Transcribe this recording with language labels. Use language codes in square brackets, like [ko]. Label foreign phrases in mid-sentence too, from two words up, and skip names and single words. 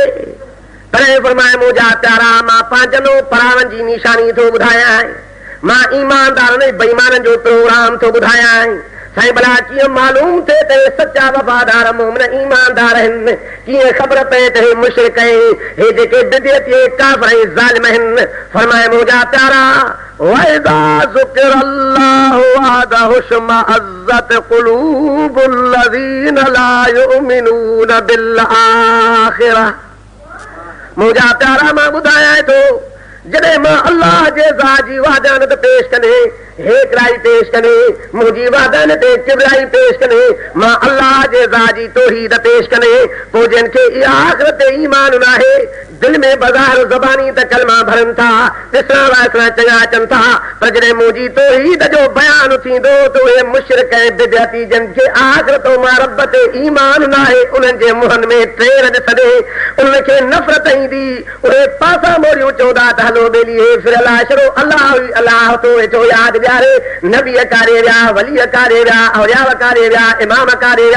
[sd] तॾहिं फरमाए मुंहिंजा प्यारा मां पंहिंजो परावनि जी निशानी थो ॿुधायां, मां ईमानदारनि बेईमाननि जो प्रोग्राम थो ॿुधायां। साईं भला कीअं मालूम थिए त सचा वफ़ादार मोमिन ईमानदार आहिनि, कीअं ख़बर पए त हे मुशरिक आहिनि, हे जेके बिदियत काफ़िर ज़ालिम आहिनि। फरमाए मुंहिंजा प्यारा [ar] وإذا ذكر الله وحده اشمأزت قلوب الذين لا يؤمنون بالآخرة. [sd] मुंहिंजा प्यारा मां ॿुधायां थो जॾहिं मां अल्लाह जे ज़ात जी वादानत पेश कने, हेकराई पेश कने, मुंहिंजी वादानत किबराई पेश कने, मां अल्लाह जे ज़ात जी तौहीद पेश कने, पोइ जिन खे इहा आख़िरत ईमान न आहे दिल में बाज़ार ज़बानी त कलमा भरनि था, ॾिसण वासण चङा अचनि था, पर जॾहिं मुंहिंजी तौहीद जो बयानु थींदो त उहे मुशरिक ऐं बिदअती जिन खे आख़िरत मां रब ते ईमान न आहे उन्हनि जे मुंहनि में टेर ॾिसंदे उन्हनि खे नफ़रत ईंदी, उहे पासा मोरियूं चवंदा त हलो बेली हे फिर अलाह अलाह तो वेठो यादि ॾियारे, नबी कारे विया, वली कारे विया, औलिया कारे विया, इमाम कारे विया।